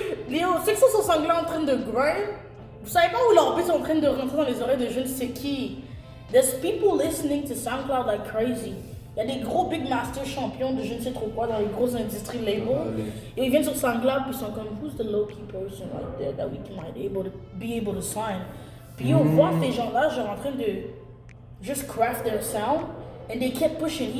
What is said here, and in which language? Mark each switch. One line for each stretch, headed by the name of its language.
French: Léo, ceux qui sont sur SoundCloud en train de grind, vous savez pas où leurs beats sont en train de rentrer dans les oreilles de je ne sais qui.
English: There's people listening to SoundCloud like crazy.
French: Il y a des gros
English: big master champions
French: de je ne sais trop quoi dans les grosses industries labels. Et ils viennent sur SoundCloud puis ils sont comme
English: who's the low-key person right there that we might be able to sign.
French: Puis on voit ces gens-là genre en train de
English: just craft their sound and they kept pushing.